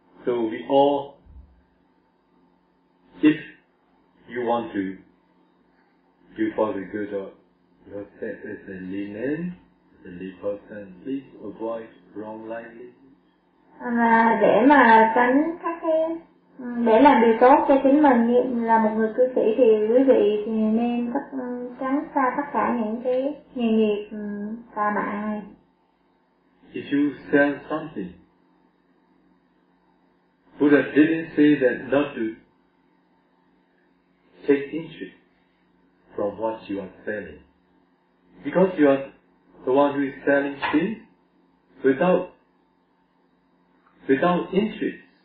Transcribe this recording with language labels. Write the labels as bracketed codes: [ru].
[en] So we all, if you want to do for the good of yourself as a lay man, as a lay person, please avoid wrong livelihood. [vi] Để mà tránh các cái, để làm điều tốt cho chính mình như là một người cư sĩ thì quý vị thì nên tránh xa tất cả những cái nghề nghiệp tà mạng. [en] If you sell something, Buddha didn't say that not to take interest from what you are selling. Because you are the one who is selling things without interest.